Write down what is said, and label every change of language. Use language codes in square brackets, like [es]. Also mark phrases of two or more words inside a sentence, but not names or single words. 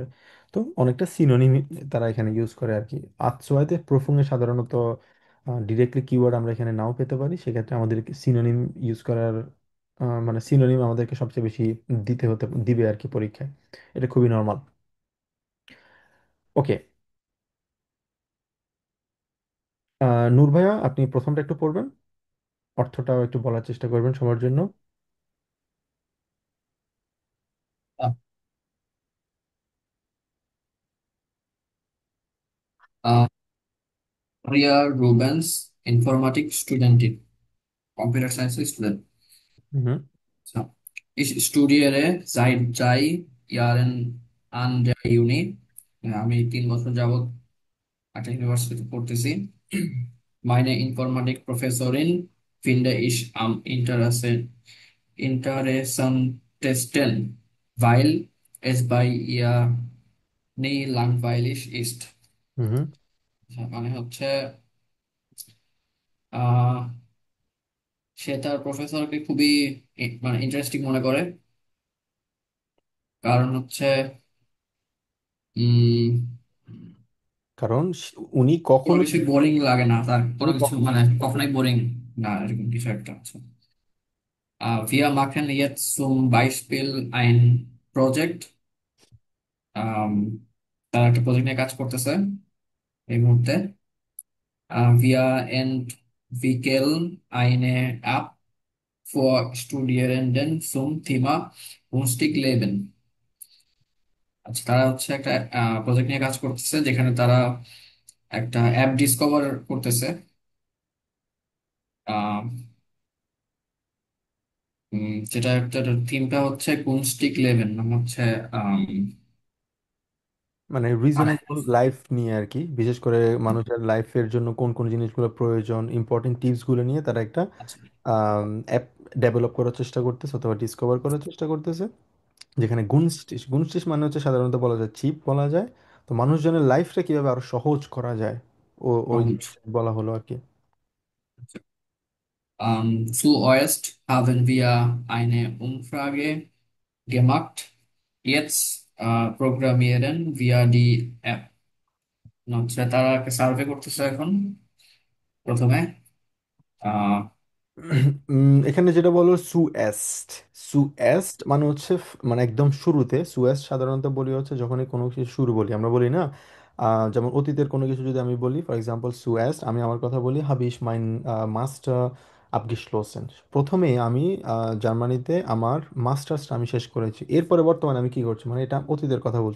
[bn] তো অনেকটা সিনোনিম তারা এখানে ইউজ করে আর কি। আতসোয়াতে প্রফুঙে সাধারণত ডিরেক্টলি কিওয়ার্ড আমরা এখানে নাও পেতে পারি, সেক্ষেত্রে আমাদের সিনোনিম ইউজ করার মানে সিনোনিম আমাদেরকে সবচেয়ে বেশি দিবে আর কি পরীক্ষায়। এটা খুবই নর্মাল। ওকে, নূর ভাইয়া আপনি প্রথমটা একটু পড়বেন, অর্থটাও একটু বলার চেষ্টা করবেন সবার জন্য। [de] Maria Rubens, Informatik Studentin, [en] Computer Science Student. হুম [de] So, ich studiere seit 3 Jahren an der Uni. [bn] আমি 3 বছর যাবত একটা ইউনিভার্সিটিতে পড়তেছি। [de] Meine Informatik-Professorin finde ich am interessantesten, weil es bei ihr nie langweilig ist. হুম [bn] মানে হচ্ছে আহ সে তার প্রফেসরকে খুবই মানে ইন্টারেস্টিং মনে করে, কারণ হচ্ছে উম কারণ উনি কোনো কখনোই কিছু বোরিং লাগে না তার, কোনো উনি কিছু মানে কখনোই বোরিং না, এরকম কিছু একটা আছে। [de] Wir machen jetzt zum Beispiel ein Project. [bn] তারা একটা প্রজেক্ট নিয়ে কাজ করতেছে এই মুহূর্তে। [de] Wir entwickeln eine App für Studierenden zum Thema Kunstig Leben. [bn] আচ্ছা, তারা হচ্ছে একটা প্রজেক্ট নিয়ে কাজ করতেছে যেখানে তারা একটা অ্যাপ ডিসকভার করতেছে। আহ, যেটা একটা থিমটা হচ্ছে [de] günstig leben, [bn] মানে হচ্ছে আম, মানে মানে [en] reasonable life [bn] নিয়ে আর কি, বিশেষ করে মানুষের লাইফের জন্য কোন কোন জিনিসগুলো প্রয়োজন, ইম্পর্টেন্ট টিপসগুলো নিয়ে তারা একটা আচ্ছা, [en] app develop [bn] করার চেষ্টা করতেছে অথবা ডিসকভার করার চেষ্টা করতেছে, যেখানে [de] günstig günstig [bn] মানে হচ্ছে সাধারণত বলা যায় চিপ বলা যায়। তো মানুষজনের লাইফটা কিভাবে আরো সহজ করা যায় ওই সহজ। জিনিসটা বলা হলো আর কি। [de] Zuerst haben wir eine Umfrage gemacht. Jetzt programmieren wir die App. [bn] হচ্ছে তারা একটা সার্ভে করতেছে এখন প্রথমে। আহ এখানে যেটা বলো [de] zuerst, zuerst [bn] মানে হচ্ছে মানে একদম শুরুতে। সুএস্ট সাধারণত বলি হচ্ছে যখনই কোনো কিছু শুরু বলি, আমরা বলি না যেমন অতীতের কোনো কিছু যদি আমি বলি, [en] for example [bn] সুএস্ট, আমি আমার কথা বলি [de] hab ich meinen Master abgeschlossen, [bn] প্রথমে আমি জার্মানিতে আমার মাস্টার্সটা আমি শেষ করেছি, এরপরে বর্তমানে আমি কি করছি, মানে এটা অতীতের কথা বলছি।